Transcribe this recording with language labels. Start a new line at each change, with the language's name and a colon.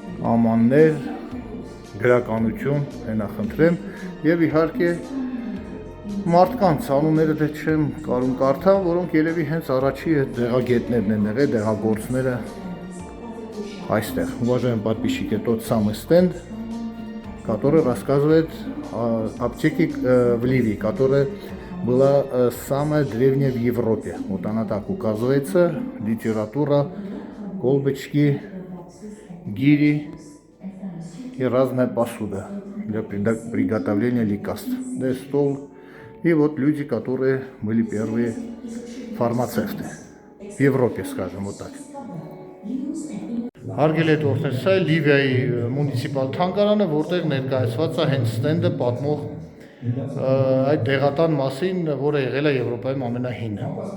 Armenian: ամաններ, գրականություն, հենախնդրեմ եւ իհարկե մարդկանց անունները դե չեմ կարում կարդալ, որոնք երևի հենց առաջի այդ դեղագետներն են եղել, դեղագործները այստեղ։
Russian: Уважаемые подписчики, тот самый стенд, который рассказывает о аптеке в Ливии, которая была самая древняя в Европе. Вот она так указывается, литература, колбочки, гири и разная посуда для приготовления лекарств. Да, стол. И вот люди, которые были первые фармацевты в Европе, скажем вот так.
Armenian: Հարգելի դուրսներ, սա է Լիվիայի մունիցիպալ թանգարանը, որտեղ ներկայացված է հենց ստենդը պատմող այդ դեղատան մասին, որը եղել է Եվրոպայում ամենահինը։